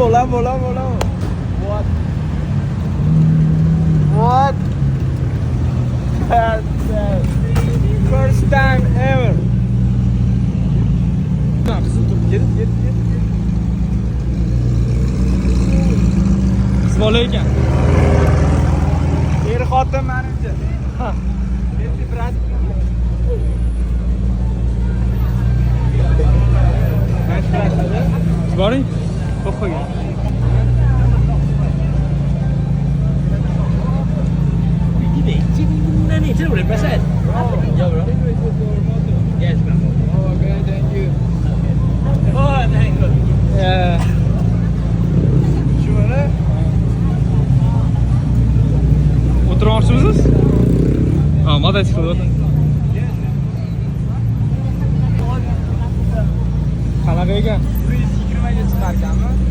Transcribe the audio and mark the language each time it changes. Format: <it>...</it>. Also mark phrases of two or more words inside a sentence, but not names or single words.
<en>What? That's the first time ever. Get.</en> <uz>Bola ekan. Er xotin menimcha. Ha. Endi brat. Boring. Qo'yib qo'ygan.</uz> <en>Yes, bro. Oh, okay, thank you. Oh, thank you. Yeah.</en> <uz>Shuni O'tirmoqchimisiz? Ha, mototsiklda o'tir. Qanaqa ekan? 120 ga chiqarkanmi?</uz>